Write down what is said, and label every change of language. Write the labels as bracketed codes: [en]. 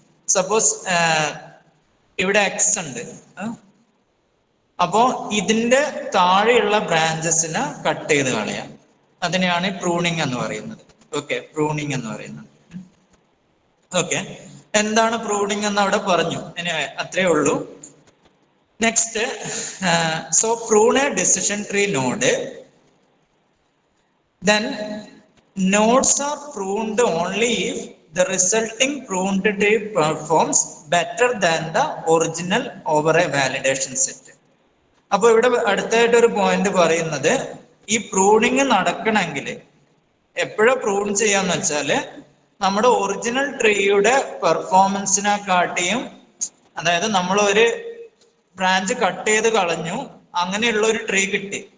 [ml] Suppose ഇവിടെ X ഉണ്ട്, അപ്പോ ഇതിന്റെ താഴെയുള്ള ബ്രാഞ്ചസിനെ കട്ട് ചെയ്ത് കളയാം. അതിനെയാണ് പ്രൂണിങ് എന്ന് പറയുന്നത്. ഓക്കെ, പ്രൂണിങ് എന്ന് പറയുന്നത്. ഓക്കെ, എന്താണ് പ്രൂണിങ് എന്ന് അവിടെ പറഞ്ഞു. ഇനി അത്രേ ഉള്ളൂ. [en] Next, so prune a decision tree node, then nodes are pruned only if the resulting pruned tree performs better than the original over a validation set. [ml] അപ്പൊ ഇവിടെ അടുത്തായിട്ട് ഒരു പോയിന്റ് പറയുന്നത്, ഈ പ്രൂണിങ് നടക്കണമെങ്കിൽ എപ്പോഴാ പ്രൂൺ ചെയ്യാന്ന് വെച്ചാല് നമ്മുടെ ഒറിജിനൽ ട്രീയുടെ പെർഫോമൻസിനെ കാട്ടിയും, അതായത് നമ്മൾ ഒരു ബ്രാഞ്ച് കട്ട് ചെയ്ത് കളഞ്ഞു, അങ്ങനെയുള്ള ഒരു ട്രീ കിട്ടി.